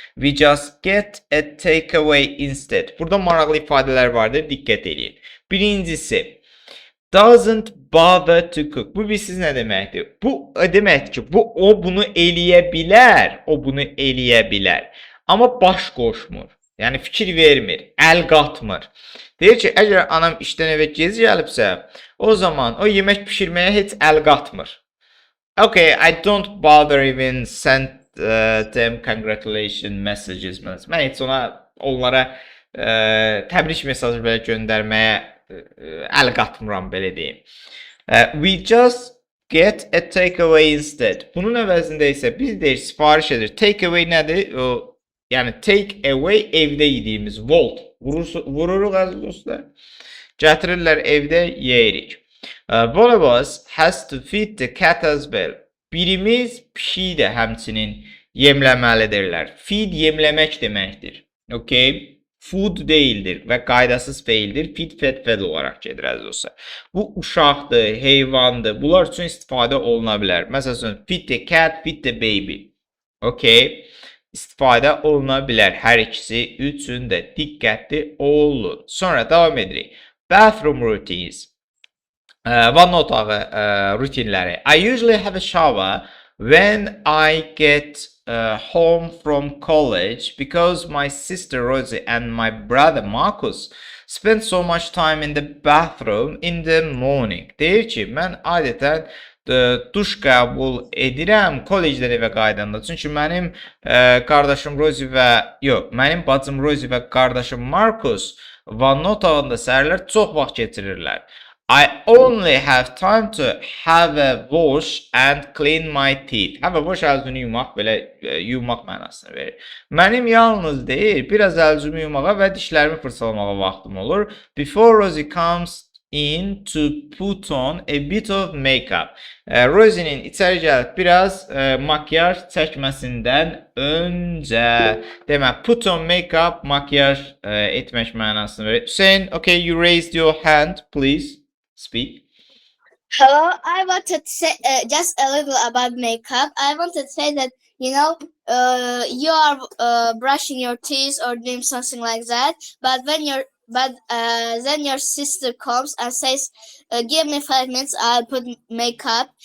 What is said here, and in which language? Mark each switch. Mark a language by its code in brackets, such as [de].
[en] We just get a takeaway instead. [az] Burada maraqlı ifadələr vardır, diqqət edin. Birincisi, [en] doesn't bother to cook. [az] Bu bilsiz nə deməkdir? Bu deməkdir ki, o bunu eləyə bilər, o bunu eləyə bilər. Amma baş qoşmur. Yəni fikir vermir, əl qatmır. Deyir ki, əgər anam işdən evə gec gəlibsə, o zaman o yemək bişirməyə heç əl qatmır. [en] Okay, I don't bother even send them congratulation messages. [az] Mən heç onlara təbrik mesajı belə göndərməyə əl qatmıram, belə deyim. [en] We just get a takeaway instead. [az] Bunun əvəzində isə biz deyir, sifariş edir. Takeaway nədir? Yəni take away evdə yediyimiz. Volt. Vururuq əziz dostlar. Gətirirlər evdə yeyirik. [en] One of us has to feed the cat as well. [az] Birimiz pişiyi də həmçinin yemləməlidirlər. Feed yemləmək deməkdir. Okay? Food deyildir və qaydasız feildir. Feed, fed olaraq gedir əziz dostlar. Bu uşaqdır, heyvandır. Bunlar üçün istifadə oluna bilər. Məsələn, [en] feed the cat, feed the baby. [az] Okay? istifadə oluna bilər. Hər ikisi üçün də diqqətli olun. Sonra davam edirik. [en] Bathroom routines. [az] Vanna otağı rutinləri. [en] I usually have a shower when I get home from college because my sister Rosie and my brother Marcus spend so much time in the bathroom in the morning. [az] Deyir ki, mən adətən duş qəbul edirəm kollecdən evə qayıdanda. Çünki mənim qardaşım Rosie və mənim bacım Rosie və qardaşım Marcus vanna otağında səhərlər çox vaxt keçirirlər. [en] I only have time to have a wash and clean my teeth. Have a wash [az] əlcünü yumaq, belə yumaq mənasını verir. Mənim yalnız deyil, biraz əlcümü yumağa və dişlərimi fırçalamağa vaxtım olur. [en] Before Rosie comes in to put on a bit of makeup. [az] Rosie'nin içəri gəlib biraz makyaj çəkməsindən öncə. Demək, [en] put on makeup, [az] makyaj etmək mənasını verir. [en] Hüseyin, okay, you raised your hand, please. Speak. Hello, I wanted to say just a little about makeup. I wanted to say that you are brushing your teeth or doing something like that, but then your sister comes and says, "Give me 5 minutes, I'll put makeup."